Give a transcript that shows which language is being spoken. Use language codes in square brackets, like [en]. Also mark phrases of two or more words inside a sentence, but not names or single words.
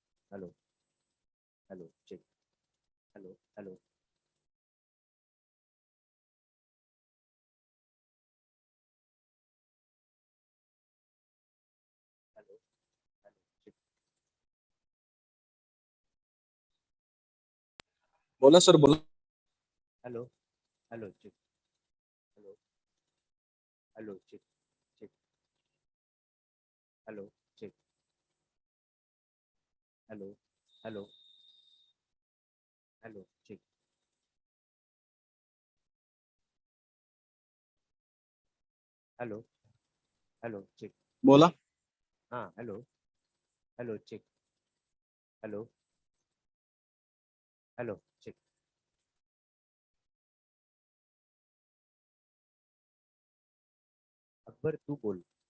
[en] Hello. Hello. Check. Hello. Hello. Hello. Hello. Check. [mr] बोला सर बोला. [en] Hello. Hello. Check. Hello. Hello. Check. Check. Hello. Check. Hello. Hello. Hello. Check. Hello. Hello. Check. [mr] बोला. [en] Hello. Hello. Check. Hello. Hello. Check. [mr] अकबर तू बोल.